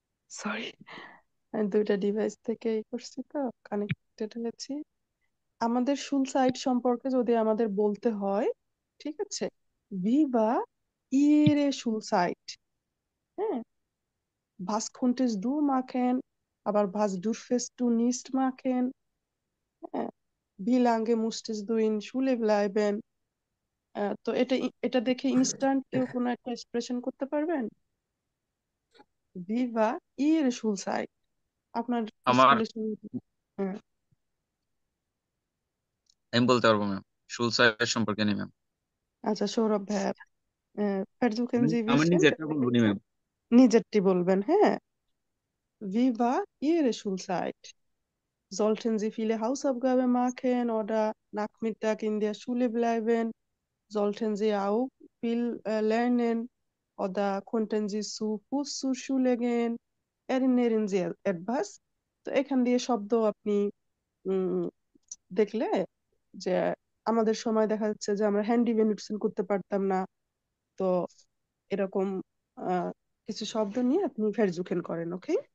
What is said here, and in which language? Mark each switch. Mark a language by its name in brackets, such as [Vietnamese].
[Bangla] Sorry, আমি দুইটা device থেকে করছি তো, কানেক্টেড হয়েছি। আমাদের শুল সাইড সম্পর্কে যদি আমাদের বলতে হয়, ঠিক আছে, ভিবা ইরে শুল সাইড, হ্যাঁ, [German] was könntest du machen, [Bangla] আবার [German] was dürftest du nicht machen, Wie lange musstest du in Schule bleiben? [Bangla] তো এটা দেখে ইনস্ট্যান্ট কেউ কোনো একটা এক্সপ্রেশন করতে পারবেন? [German] Wie war Ihre Schulzeit? [Bangla] আপনার আমার স্কুলের সময়। হ্যাঁ, আমি বলতে পারবো ম্যাম, শুল সাইড সম্পর্কে নেই ম্যাম। আচ্ছা সৌরভ ভাইয়া, [German] versuchen Sie [Bangla] আমার [German] wissen, [Bangla] নিজেরটা বলবো নি ম্যাম। নিজেরটি বলবেন, হ্যাঁ। [German] Wie war Ihre Schulzeit? Sollten Sie viele Hausaufgaben machen oder Nachmittag in der Schule bleiben? Sollten Sie auch viel lernen oder konnten Sie zu Fuß zur Schule gehen? Erinnern Sie etwas? [Bangla] তো এখান দিয়ে শব্দ আপনি উম, দেখলে যে আমাদের সময় দেখা যাচ্ছে যে আমরা হ্যান্ড ইভেন্টস করতে পারতাম না, তো এরকম আহ, কিছু শব্দ নিয়ে আপনি ভার্জুকেন করেন, ওকে?